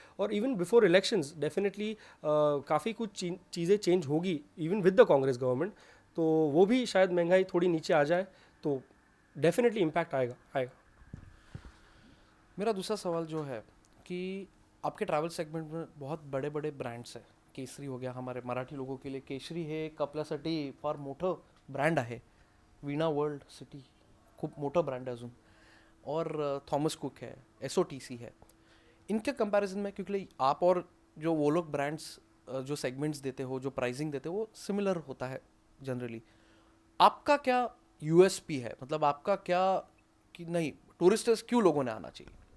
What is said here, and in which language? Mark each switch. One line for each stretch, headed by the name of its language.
Hindi: और even before elections definitely काफ़ी कुछ चीज़ें चेंज होगी
English: even with the Congress government,
Hindi: तो वो भी शायद महंगाई थोड़ी नीचे आ जाए तो डेफिनेटली इम्पैक्ट आएगा। मेरा दूसरा सवाल जो है कि आपके ट्रैवल सेगमेंट में बहुत बड़े बड़े ब्रँड्स
Marathi: आहे.
Hindi: केसरी हो गया, हमारे मराठी लोगों के लिए
Marathi: केसरी हे एक आपल्यासाठी फार मोठं ब्रँड आहे. वीणा वर्ल्ड सिटी खूप मोठं ब्रँड आहे अजून,
Hindi: और थॉमस कुक है, SOTC है. इनके कंपैरिजन में क्योंकि आप और जो वो लोग ब्रांड्स जो सेगमेंट्स देते हो, जो प्राइसिंग देते हो, वो सिमिलर होता है जनरली. आपका क्या USP है, मतलब आपका क्या कि नहीं टूरिस्टर्स क्यों लोगों ने आना चाहिए?